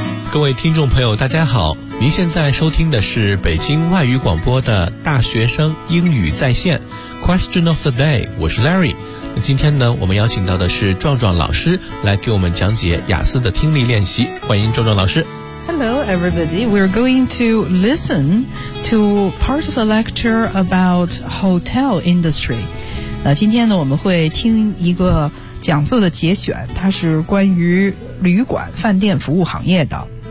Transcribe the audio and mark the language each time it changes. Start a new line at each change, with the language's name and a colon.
Chinese: 各位听众朋友大家好，您现在收听的是北京外语广播的大学生英语在线 Question of the Day， 我是 Larry。那今天呢，我们邀请到的是壮壮老师来给我们讲解雅思的听力练习，欢迎壮壮老师。
English: Hello everybody, we're going to listen to part of a lecture about hotel industry。
Chinese: 那今天呢，我们会听一个讲座的节选，它是关于旅馆饭店服务行业的。